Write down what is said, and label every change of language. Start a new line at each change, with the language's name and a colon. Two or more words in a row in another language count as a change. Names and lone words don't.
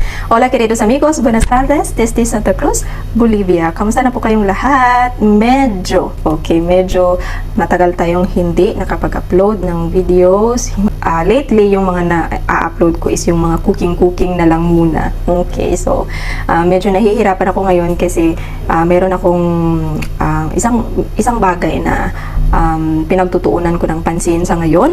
Spanish: Hola queridos amigos, buenas tardes desde Santa Cruz, Bolivia.
Filipino: Kamusta na po kayong lahat? Medyo matagal tayong hindi nakapag-upload ng videos. Lately, yung mga na-upload ko is yung mga cooking na lang muna. Okay, so medyo nahihirapan ako ngayon kasi meron akong isang bagay na pinagtutuunan ko ng pansin sa ngayon.